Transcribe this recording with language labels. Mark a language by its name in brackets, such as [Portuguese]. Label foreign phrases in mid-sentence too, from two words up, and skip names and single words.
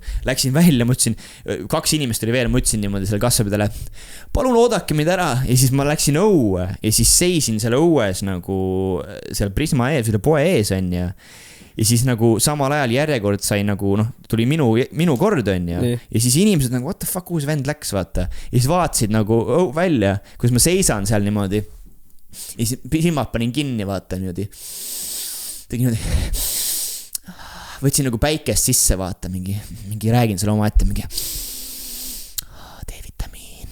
[Estonian] Läksin välja, mõtlesin, 2 inimest oli veel, mõtlesin niimoodi selle kassapidale, palun oodake mind ära. Ja siis ma läksin õue ja siis seisin selle õues nagu seal Prisma ees, selle poe ees on ja siis nagu samal ajal järjekord sai nagu, tuli minu kord on ja siis inimesed nagu, [English] what the fuck, [Estonian] kuhu see vend läks, vaata. Ja siis vaatasid nagu välja, kus ma seisan seal niimoodi. Ja siis silmad panin kinni, vaata niimoodi. Tegin niimoodi. Võtsin nagu päikest sisse, vaata, mingi räägin selle oma ette, mingi D-vitamiin.